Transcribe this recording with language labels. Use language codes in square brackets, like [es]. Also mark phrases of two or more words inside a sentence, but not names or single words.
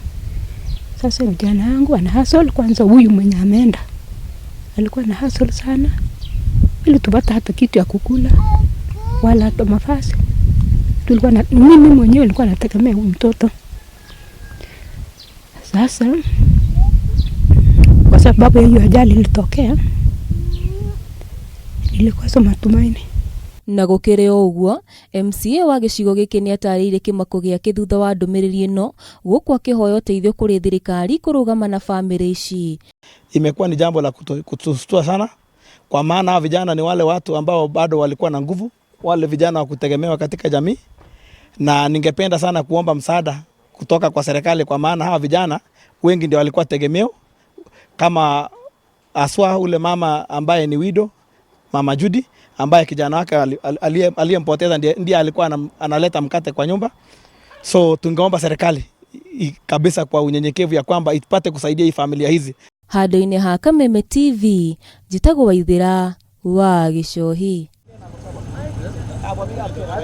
[sw] Sasa kijana wangu ana hustle. Kwanza huyu mwenye ameenda alikuwa na hustle sana ili tupata hata kitu ya kukula wala hata mavazi. Mimi mwenyewe nilikuwa nategemea huyu mtoto. Sasa kwa sababu hiyo ajali ilitokea, nilikosa matumaini. [ki] Na gũkĩrĩ ũguo, MCA wa gĩcigo gĩkĩ nĩ atarĩirie kĩmako gĩake thutha wa ndũmĩrĩri ĩno gũkũ akĩhoya ũteithio kũrĩ thirikari kũrũgama na bamĩrĩ ici. [sw] Imekuwa ni jambo la kutustua sana, kwa maana hawa vijana ni wale watu ambao bado walikuwa na nguvu, wale vijana wa kutegemewa katika jamii, na ningependa sana kuomba msaada kutoka kwa serikali, kwa maana hawa vijana wengi ndio walikuwa tegemeo, kama aswa ule mama ambaye ni widow, Mama Judy, ambaye kijana wake aliyempoteza ndiye alikuwa analeta mkate kwa nyumba. So tungeomba serikali kabisa kwa unyenyekevu ya kwamba ipate kusaidia hii familia hizi. [ki] Handũ-inĩ ha Kameme TV, njĩtagwo Waithira wa Gichohi.